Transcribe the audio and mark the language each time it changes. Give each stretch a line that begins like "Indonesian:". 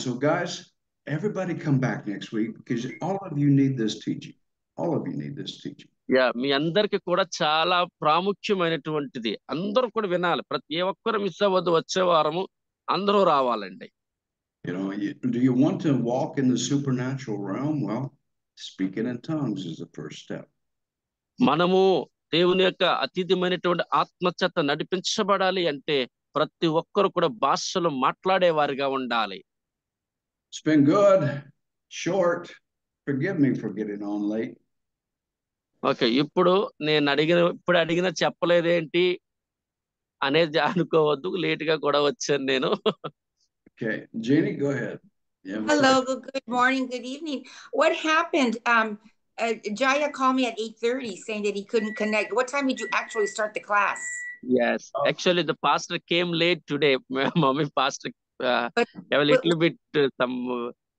English: So guys, everybody come back next week because all of you need this teaching. All of you need this teaching.
Telugu: Yeah, మీ అందరికి కూడా చాలా ప్రాముఖ్యమైనటువంటిది. అందరూ కూడా వినాలి. ప్రతి ఒక్కరు మిస్ అవ్వద్దు. వచ్చే వారము అందరూ రావాలండి.
English: You know, do you want to walk in the supernatural realm? Well, speaking in tongues is the first step.
Telugu: మనము దేవుని యొక్క అతీతమైనటువంటి ఆత్మచేత నడిపించబడాలి అంటే ప్రతి ఒక్కరు కూడా భాషలు మాట్లాడే వారిగా ఉండాలి.
English: It's been good, short. Forgive me for getting on late.
Telugu: Okay, ఇప్పుడు అడిగిన చెప్పలేదేంటి అనేది అనుకోవద్దు. లేట్ గా కూడా వచ్చాను నేను.
English: Okay, Jenny, go ahead. Yeah, Hello, good morning, good evening. What happened? Jaya called me at 8:30 saying that he couldn't connect. What time did you actually start the class? Yes, actually the pastor came late today. Mommy pastor But have a little bit some